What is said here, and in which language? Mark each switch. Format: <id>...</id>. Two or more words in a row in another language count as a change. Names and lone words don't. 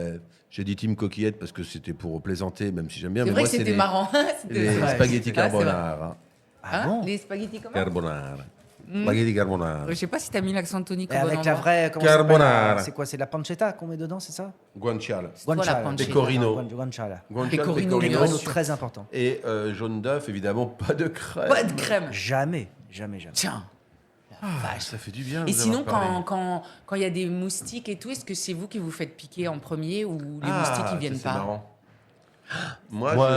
<fr>J'ai dit team coquillette parce que c'était pour plaisanter, même si j'aime bien. C'est Mais vrai moi, que c'était les, marrant. les vrai. spaghetti Ah, c'est vrai. carbonara. Ah Hein, bon? les spaghettis comment Carbonara. Mm.</fr> <it>Spaghetti carbonara.</it> <fr>Je sais pas si t'as mis l'accent tonique Et au bon avec la endroit. vraie. Comment ça s'appelle, Carbonara. C'est quoi? C'est de la pancetta qu'on met dedans, c'est ça? Guanciale. C'est toi, la Guanciale. pancetta. Pecorino. Guanciale. Guanciale, Pecorino, pecorino. bien Pecorino, sûr. très important. Et jaune d'œuf, évidemment, pas de crème. Pas de crème. Jamais. Tiens. Ça fait du bien. Et de vous sinon, avoir parlé. quand il y a des moustiques et tout, est-ce que c'est vous qui vous faites piquer en premier ou les Ah, moustiques ils ça, viennent c'est pas marrant. Moi, Moi,</fr>